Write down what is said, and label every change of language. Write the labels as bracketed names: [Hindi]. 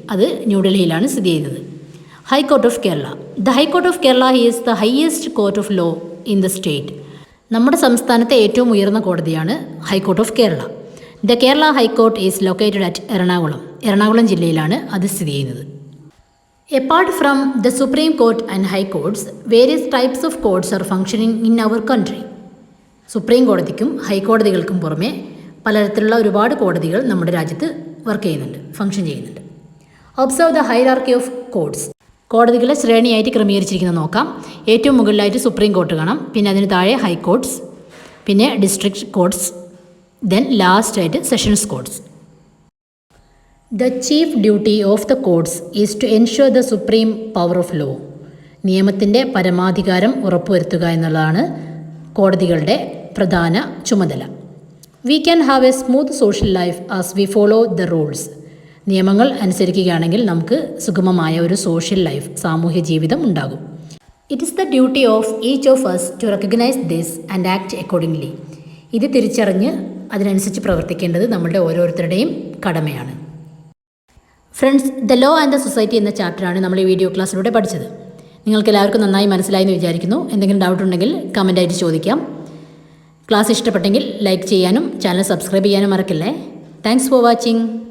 [Malayalam] അത് ന്യൂഡൽഹിയിലാണ് സ്ഥിതി ചെയ്യുന്നത്. High court of Kerala. [English] The high court of Kerala is the highest court of law in the state. [Malayalam] നമ്മുടെ സംസ്ഥാനത്തെ ഏറ്റവും ഉയർന്ന കോടതിയാണ് high court of Kerala. [English] The Kerala high court is located at Ernakulam. [Malayalam] Ernakulam ജില്ലയിലാണ് അത് സ്ഥിതി ചെയ്യുന്നത്. [English] Apart from the Supreme Court and High Courts, various types of courts are functioning in our country. [Malayalam] Supreme കോടതിക്കും ഹൈക്കോടതികൾക്കും പുറമെ പലതരത്തിലുള്ള ഒരുപാട് കോടതികൾ നമ്മുടെ രാജ്യത്ത് വർക്ക് ചെയ്യുന്നുണ്ട്, ഫംഗ്ഷൻ ചെയ്യുന്നുണ്ട്. [English] Observe the hierarchy of courts. [Malayalam] കോടതികളെ ശ്രേണിയായിട്ട് ക്രമീകരിച്ചിരിക്കുന്നത് നോക്കാം. ഏറ്റവും മുകളിലായിട്ട് സുപ്രീം കോർട്ട് കാണാം, പിന്നെ അതിന് താഴെ ഹൈക്കോർട്സ്, പിന്നെ ഡിസ്ട്രിക്ട് കോർട്സ്, ദെൻ ലാസ്റ്റായിട്ട് sessions courts. [English] The chief duty of the courts is to ensure the supreme power of law. [Malayalam] നിയമത്തിൻ്റെ പരമാധികാരം ഉറപ്പുവരുത്തുക എന്നുള്ളതാണ് കോടതികളുടെ പ്രധാന ചുമതല. [English] We can have a smooth social life as we follow the rules. [Malayalam] നിയമങ്ങൾ അനുസരിക്കുകയാണെങ്കിൽ നമുക്ക് സുഗമമായ ഒരു സോഷ്യൽ ലൈഫ്, സാമൂഹ്യ ജീവിതം ഉണ്ടാകും. [English] It is the duty of each of us to recognize this and act accordingly. [Malayalam] ഇത് തിരിച്ചറിഞ്ഞ് അതിനനുസരിച്ച് പ്രവർത്തിക്കേണ്ടത് നമ്മളുടെ ഓരോരുത്തരുടെയും കടമയാണ്. Friends, the law and the society എന്ന ചാപ്റ്ററാണ് നമ്മൾ ഈ വീഡിയോ ക്ലാസ്സിലൂടെ പഠിച്ചത്. നിങ്ങൾക്ക് എല്ലാവർക്കും നന്നായി മനസ്സിലായി എന്ന് വിചാരിക്കുന്നു. എന്തെങ്കിലും ഡൗട്ട് ഉണ്ടെങ്കിൽ കമൻറ്റായിട്ട് ചോദിക്കാം. ക്ലാസ് ഇഷ്ടപ്പെട്ടെങ്കിൽ ലൈക്ക് ചെയ്യാനും ചാനൽ സബ്സ്ക്രൈബ് ചെയ്യാനും മറക്കില്ലേ. [English] Thanks for watching.